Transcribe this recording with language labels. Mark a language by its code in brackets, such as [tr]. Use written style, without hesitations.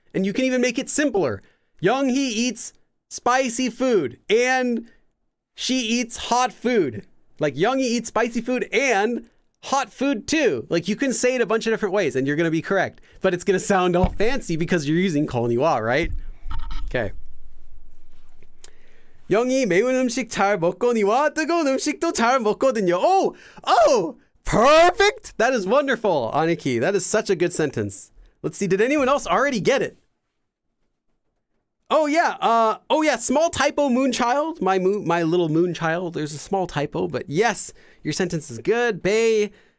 [en] And you can even make it simpler. Younghee eats spicy food and she eats hot food. Like Younghee eats spicy food and hot food too. Like you can say it a bunch of different ways and you're going to be correct. But it's going to sound all fancy because you're using 거니와, right? Okay. [ko] 영희 매운 음식 잘 먹거니와 뜨거운 음식도 잘 먹거든요. [en] Oh, perfect. That is wonderful, Aniki. That is such a good sentence. Let's see. Did anyone else already get it? Oh yeah. Small typo, Moonchild. My little Moonchild. There's a small typo, but yes, your sentence is good. Bay.